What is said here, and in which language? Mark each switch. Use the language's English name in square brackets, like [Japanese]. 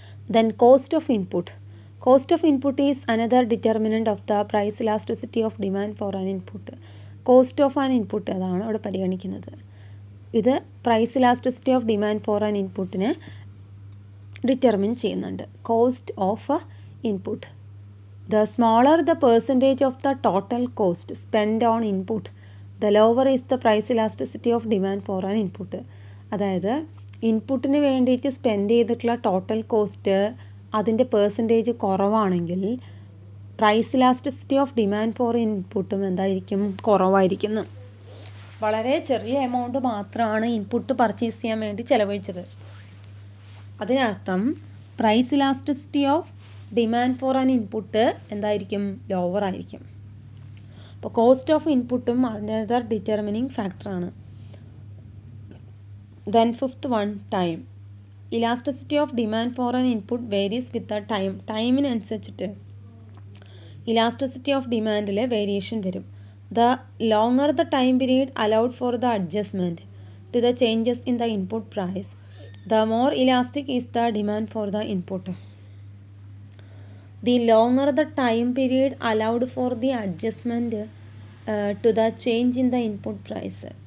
[English] Then cost of input. Cost of input is another determinant of the price elasticity of demand for an input. Cost of an input [Malayalam] അതാണ് അവിടെ പരിഗണിക്കുന്നത്. ഇത് [English] price elasticity of demand for an ഇൻപുട്ടിനെ [Malayalam] determine ചെയ്യുന്നുണ്ട്. [English] Cost of input. The smaller the percentage of the total cost spent on input, the lower is the price elasticity of demand for an input. [Malayalam] അതായത് ഇൻപുട്ടിന് വേണ്ടിയിട്ട് spend ചെയ്തിട്ടുള്ള total cost അതിൻ്റെ percentage കുറവാണെങ്കിൽ [English] price elasticity of demand for ഇൻപുട്ടും [Malayalam] എന്തായിരിക്കും, കുറവായിരിക്കുന്നു. വളരെ ചെറിയ എമൗണ്ട് മാത്രമാണ് ഇൻപുട്ട് പർച്ചേസ് ചെയ്യാൻ വേണ്ടി ചിലവഴിച്ചത്. അതിനർത്ഥം [English] price elasticity of demand for an input [Malayalam] എന്തായിരിക്കും, ലോവർ ആയിരിക്കും. അപ്പോൾ [English] cost of ഇൻപുട്ടും [Malayalam] അതിൻ്റെ ഡിറ്റർമിനിങ് ഫാക്ടറാണ്. [English] Then fifth one, time. Elasticity of demand for an input varies with the time. [Malayalam] ടൈമിനനുസരിച്ചിട്ട് elasticity of ഡിമാൻഡിൽ variation വരും. [English] The longer the time period allowed for the adjustment to the changes in the input price, the more elastic is the demand for the input. The longer the time period allowed for the adjustment to the change in the input price.